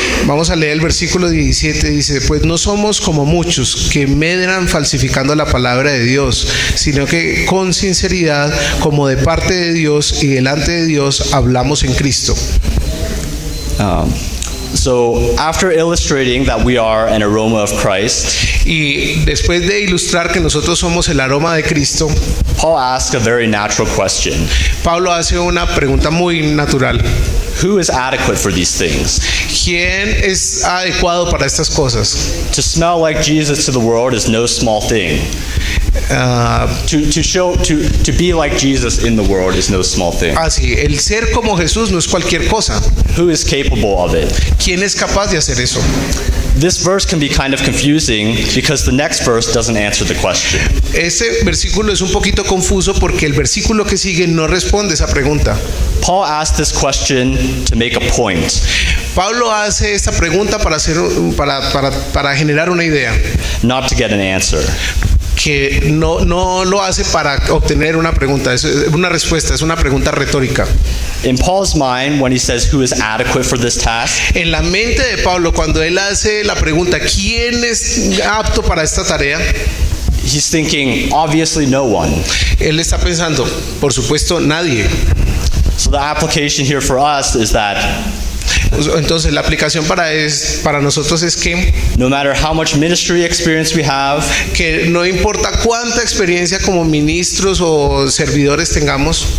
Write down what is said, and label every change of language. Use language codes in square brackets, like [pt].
[es] Vamos a leer el versículo 17, dice, pues no somos como muchos que medran falsificando la palabra de Dios, sino que con sinceridad, como de parte de Dios y delante de Dios, hablamos en Cristo. [en] So after illustrating that we are an aroma of Christ, [es] Y después de ilustrar que nosotros somos el aroma de Cristo, [en] Paul asks a very natural question. [es] Pablo hace una pregunta muy natural. [en] Who is adequate for these things? [es] ¿Quién es adecuado para estas cosas? [en] To smell like Jesus to the world is no small thing. To be like Jesus in the world is no small thing. [es] Así, el ser como Jesús no es cualquier cosa. [en] Who is capable of it? [es] ¿Quién es capaz de hacer eso? [en] This verse can be kind of confusing because the next verse doesn't answer the question. [es] Ese versículo es un poquito confuso porque el versículo que sigue no responde esa pregunta. [en] Paul asked this question to make a point. [es] Pablo hace esta pregunta para generar una idea, [en] Not to get an answer. [es] que no lo hace para obtener una pregunta, es una respuesta, es una pregunta retórica. [en] In Paul's mind, when he says who is adequate for this task, [es] En la mente de Pablo, cuando él hace la pregunta, ¿quién es apto para esta tarea? [en] he's thinking, obviously no one. [es] Él está pensando, por supuesto, nadie. [en] So the application here for us is that [es] Entonces la aplicación para nosotros es que [en] no matter how much ministry experience we have, [es] no importa cuánta experiencia como ministros o servidores tengamos,